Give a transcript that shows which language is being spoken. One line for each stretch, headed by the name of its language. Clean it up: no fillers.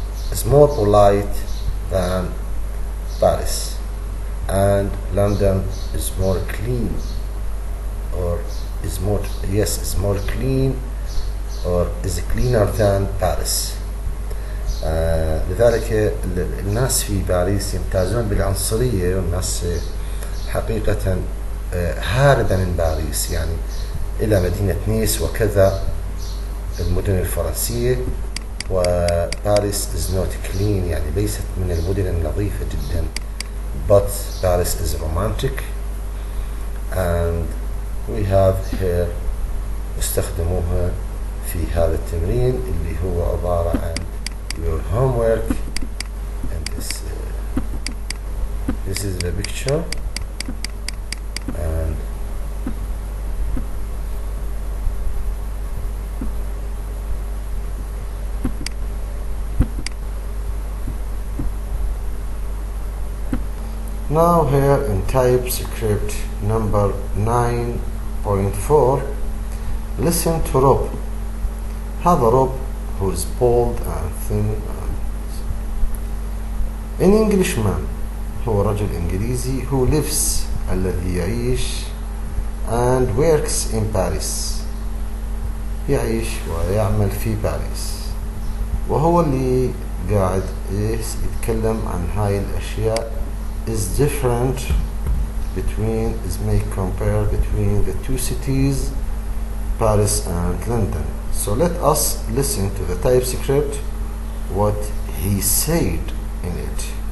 English: Is more polite than Paris. And London is more clean, or is more, yes, is more clean, or is cleaner than Paris.
Arabic: لذلك الناس في باريس يمتازون بالعنصرية، والناس حقيقة هاربة من باريس، يعني إلى مدينة نيس وكذا المدن الفرنسية. وباريس
English: is not clean،
Arabic: يعني ليست من المدن النظيفة جدا.
English: But Paris is romantic. And we have here
Arabic: استخدموها في هذا التمرين اللي هو عبارة عن
English: your homework. And this is the picture, and now here in TypeScript number 9.4, listen to Rob.
Arabic: هذا Rob
English: who is bald and thin an Englishman،
Arabic: هو رجل إنجليزي
English: who lives
Arabic: الذي يعيش
English: and works in Paris،
Arabic: يعيش ويعمل في باريس، وهو اللي قاعد يتكلم عن هاي الأشياء.
English: is different between, is make compare between the two cities, Paris and London. So let us listen to the TypeScript, what he said in it.